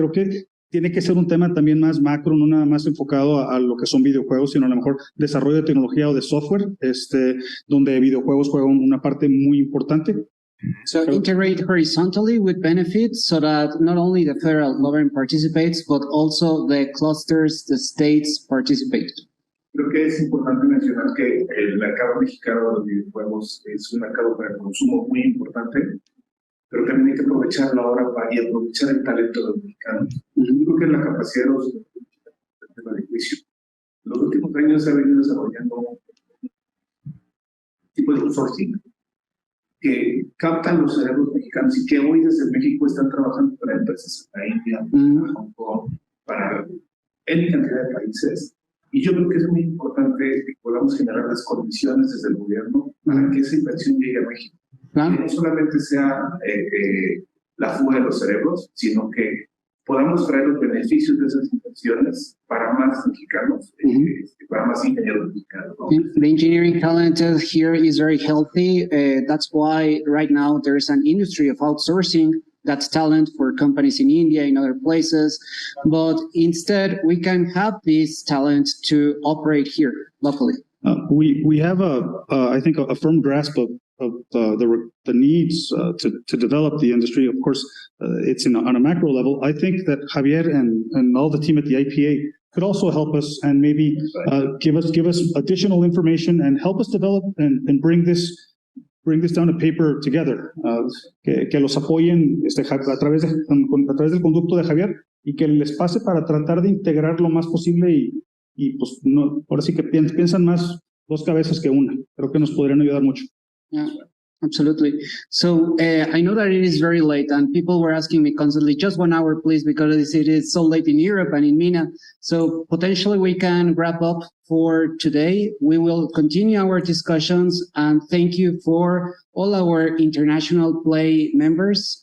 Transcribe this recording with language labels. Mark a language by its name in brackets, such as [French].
[Spanish] Creo que tiene que ser un tema también más macro, no nada más enfocado a lo que son videojuegos, sino a lo mejor desarrollo de tecnología o de software, donde videojuegos juegan una parte muy importante. [English] So integrate horizontally with benefits so that not only the federal government participates, but also the clusters, the states participate. [Spanish] Creo que es importante mencionar que el mercado mexicano de los videojuegos es un mercado para el consumo muy importante, pero también hay que aprovecharlo ahora y aprovechar el talento de los mexicanos. Creo que la capacidad de los tema de juicio. En los últimos años se ha venido desarrollando un tipo de outsourcing que captan los cerebros mexicanos y que hoy desde México están trabajando para empresas en la India, para Hong Kong, para N cantidad de países. Y yo creo que es muy importante que podamos generar las condiciones desde el gobierno para que esa inversión llegue a México. Que no solamente sea la fuga de los cerebros, sino que podamos traer los beneficios de esas inversiones para más mexicanos, para más ingenieros mexicanos. [English] The engineering talent here is very healthy. That's why right now there is an industry of outsourcing that's talent for companies in India, in other places. But instead, we can have this talent to operate here locally. We have I think a firm grasp of the needs to develop the industry. Of course, it's on a macro level. I think that Javier and all the team at the IPA could also help us and maybe give us additional information and help us develop and bring this down to paper together. [Spanish] Que los apoyen a través del conducto de Javier y que les pase para tratar de integrar lo más posible y pues no, ahora sí que piensan más dos cabezas que una. Creo que nos podrían ayudar mucho. [English] Yeah, absolutely. So I know that it is very late and people were asking me constantly, just 1 hour, please, because it is so late in Europe and in MENA. So potentially we can wrap up for today. We will continue our discussions and thank you for all our international play members.